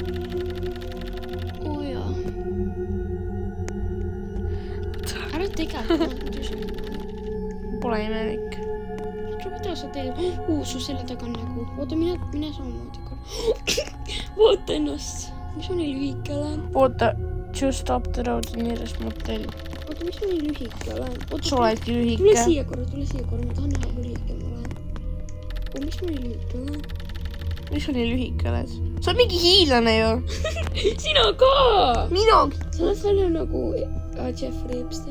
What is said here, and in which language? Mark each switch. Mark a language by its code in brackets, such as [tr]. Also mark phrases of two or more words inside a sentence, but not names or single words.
[et] Jaa. Ära tegelikult. Pole imelik. Mida sa teed? Su selja taga on nagu. Oota, mine samamoodi korra. Vaata ennast. Mis on nii lühike olen? Oota, [en] just up the road nearest motel. [et] Oota, mis ma nii lühike olen? Sa oledki lühike. Tule siia korra. Ma tahan näha, kui lühike ma olen. Mis ma nii lühike olen? Mis sa nii lühike oled? Sa oled mingi hiilane ju. Sina ka! Minagi. Sa oled välja nagu Jeffrey Epstein.